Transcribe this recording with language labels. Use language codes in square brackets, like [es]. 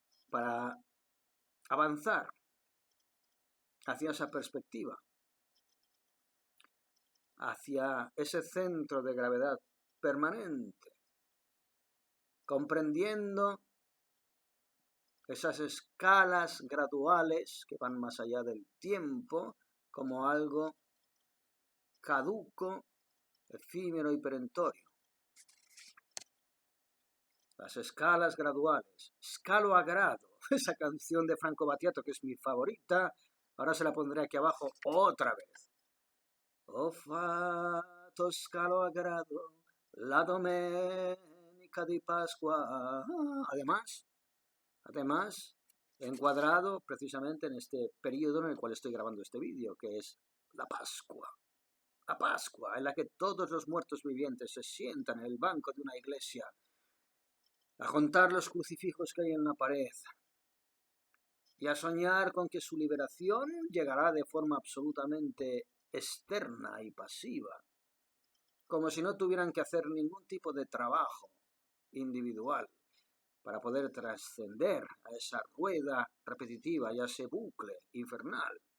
[es] para avanzar hacia esa perspectiva, hacia ese centro de gravedad permanente, comprendiendo esas escalas graduales que van más allá del tiempo como algo caduco, efímero y perentorio. Las escalas graduales, scalo a grado, esa canción de Franco Battiato que es mi favorita, ahora se la pondré aquí abajo otra vez. [it] Ho fatto scalo a grado, la domenica di Pasqua. [es] Además, encuadrado precisamente en este periodo en el cual estoy grabando este vídeo, que es la Pascua. La Pascua, en la que todos los muertos vivientes se sientan en el banco de una iglesia a contar los crucifijos que hay en la pared y a soñar con que su liberación llegará de forma absolutamente externa y pasiva, como si no tuvieran que hacer ningún tipo de trabajo individual para poder trascender a esa rueda repetitiva y a ese bucle infernal.